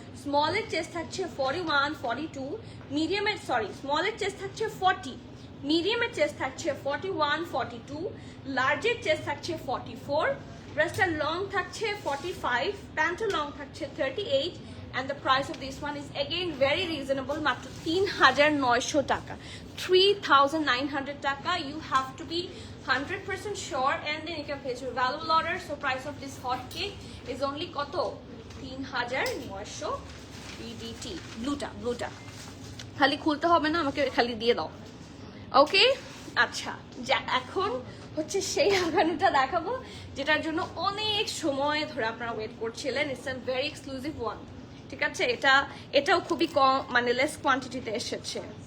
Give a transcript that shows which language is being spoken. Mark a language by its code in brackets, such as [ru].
[bn] স্মলের chest থাকছে 41, 42, মিডিয়ামের স্মলের chest থাকছে 40, মিডিয়ামের চেস্ট থাকছে 41, 42, লার্জের চেস্ট থাকছে 44, ব্রেস্টটা লং থাকছে 45, প্যান্টটা লং থাকছে 38, [en] and the price of this one is again very reasonable, [bn] মাত্র 3900 টাকা, 3900 টাকা। [en] You have to be 100% sure and then you can place your valuable order. So price of this hot cake is only [bn] কত? [en] 3900 BDT। [bn] ব্লুটা খালি খুলতে হবে না, আমাকে খালি দিয়ে দাও। ওকে আচ্ছা, এখন হচ্ছে সেই আঘানুটা দেখাবো যেটার জন্য অনেক সময় ধরে আপনারা ওয়েট করছিলেন। [en] it's a very exclusive one, [bn] ঠিক আছে? এটাও খুবই কম, মানে লেস কোয়ান্টিটিতে এসেছে।